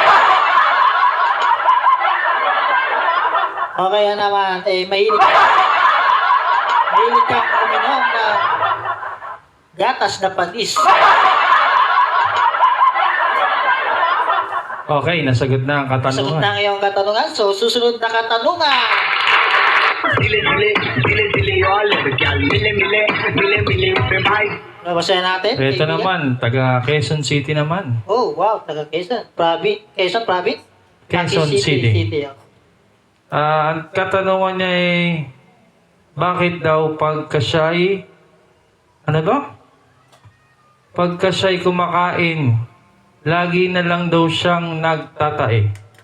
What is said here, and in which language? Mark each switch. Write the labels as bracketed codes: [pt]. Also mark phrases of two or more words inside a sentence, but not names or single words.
[tl] O kaya naman, mahilig kang uminom ng gatas na panis. Okay, nasagot na ang Sagot katanungan. na ang iyong katanungan. So, susunod na katanungan. दिले दिले दिले दिले all क्या मिले मिले मिले मिले पे भाई Nabasahin natin. Ito kaibigan. naman, taga Quezon City naman. Oh, wow. Taga Quezon. Quezon Province? Quezon Taki City. Oh. Ang katanungan niya ay, bakit daw pagka siya'y, ano ba? Pagka siya'y kumakain, lagi na lang daw siyang nagtatae.